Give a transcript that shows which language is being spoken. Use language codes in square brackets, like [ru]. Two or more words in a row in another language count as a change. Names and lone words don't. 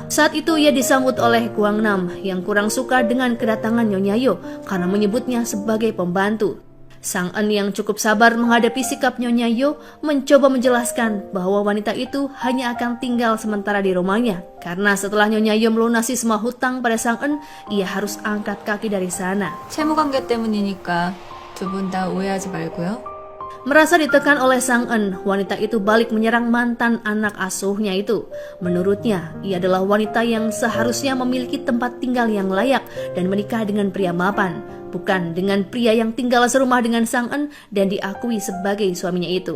[id] Saat itu ia disambut oleh Gwangnam yang kurang suka dengan kedatangan Nyonya Yo karena menyebutnya sebagai pembantu. Sang-eun yang cukup sabar menghadapi sikap Nyonya Yo mencoba menjelaskan bahwa wanita itu hanya akan tinggal sementara di rumahnya karena setelah Nyonya Yo melunasi semua hutang pada Sang-eun, ia harus angkat kaki dari sana. [ko] 채무관계 때문이니까 두 분 다 오해하지 말고요. [id] Merasa ditekan oleh Sang-eun, wanita itu balik menyerang mantan anak asuhnya itu. Menurutnya, ia adalah wanita yang seharusnya memiliki tempat tinggal yang layak dan menikah dengan pria mapan, bukan dengan pria yang tinggal serumah dengan Sang-eun dan diakui sebagai suaminya itu.